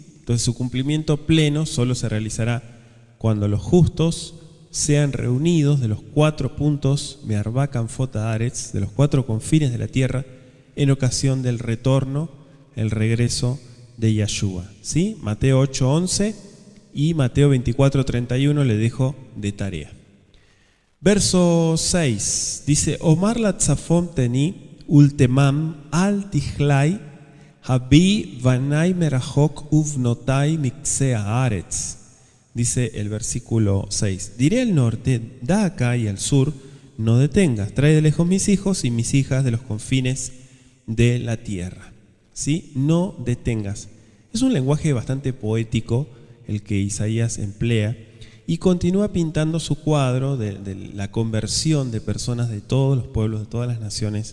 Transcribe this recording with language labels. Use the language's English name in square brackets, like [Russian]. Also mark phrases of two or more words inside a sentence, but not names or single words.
[Spanish] Entonces su cumplimiento pleno solo se realizará cuando los justos sean reunidos de los 4 puntos [Hebrew] מֵאַרְבַּע כַּנְפוֹת הָאָרֶץ, [Spanish] de los 4 confines de la tierra, en ocasión del retorno, el regreso de Yahshua, ¿sí? Mateo 8:11 y Mateo 24:31 le dejo de tarea. Verso 6 dice: [Hebrew] אֹמַר לַצָּפוֹן תֵּנִי וּלְתֵימָן אַל תִּכְלָאִי הָבִיאִי בָנַי מֵרָחוֹק וּבְנוֹתַי מִקְצֵה הָאָרֶץ. [Spanish] Dice el versículo 6: Diré al norte, da acá, y al sur, no detengas, trae de lejos mis hijos y mis hijas de los confines de la tierra, ¿sí? No detengas. Es un lenguaje bastante poético el que Isaías emplea y continúa pintando su cuadro de la conversión de personas de todos los pueblos, de todas las naciones.